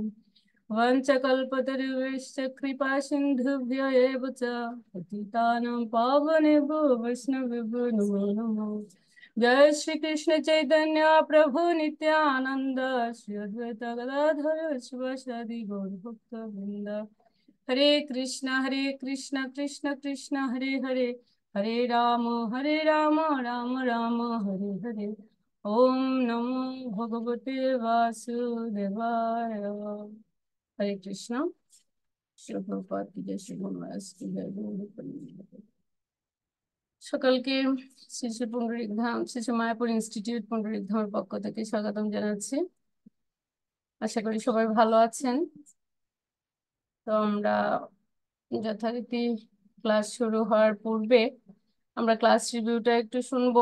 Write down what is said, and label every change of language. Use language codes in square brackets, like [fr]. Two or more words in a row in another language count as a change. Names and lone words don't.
[sa] वंशकल्पतरुश्च कृपा सिन्धुभ्य एव च पतितानां पावनेभ्यो वैष्णवेभ्यो नमो नमः। जय श्री कृष्ण चैतन्य प्रभु नित्यानंद श्री अद्वैत गदाधर शिवासादि गौरभक्तवृंद। हरे कृष्ण कृष्ण कृष्ण हरे हरे हरे राम राम राम हरे हरे। ओम नमो भगवते वासुदेवाय। [hi] हरे कृष्ण। श्री प्रभुपाद की जय, श्री गुरु महाराज की जय, [bn] সকলকে শ্রী শ্রী পুণ্ডরিক ধাম শ্রী শ্রী মায়াপুর ইনস্টিটিউট পুণ্ডরিক ধামের পক্ষ থেকে স্বাগতম জানাচ্ছি। আশা করি সবাই ভালো আছেন। তো আমরা যথারীতি ক্লাস শুরু হওয়ার পূর্বে আমরা ক্লাস রিভিউটা একটু শুনবো।